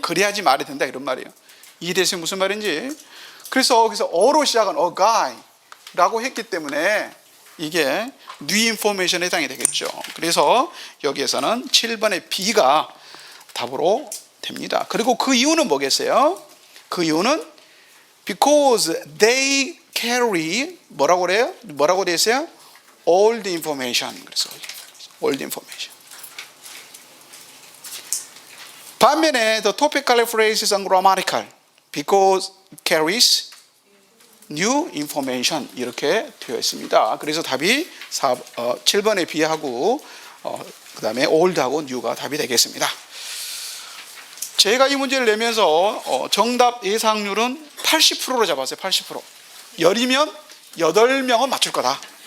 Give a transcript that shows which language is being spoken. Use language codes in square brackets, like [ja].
[ko] 그래야지 말이 된다 이런 말이에요. 이해되세요? 무슨 말인지. 그래서 거기서 어로 시작한 a guy 라고 했기 때문에 이게 new information에 해당이 되겠죠. 그래서 여기에서는 7번의 B가 답으로 됩니다. 그리고 그 이유는 뭐겠어요? 그 이유는 [en] because they carry [ko] 뭐라고 그래요? 뭐라고 되어 있어요? old information. 그래서 old information. 반면에 [en] the topical phrase is ungrammatical because it carries new information [ko] 이렇게 되어 있습니다. 그래서 답이 7번의 B하고 그 다음에 old하고 new가 답이 되겠습니다. 제가 이 문제를 내면서 정답 예상률은 80%로 잡았어요. 80%. 10이면 8명은 맞출 거다.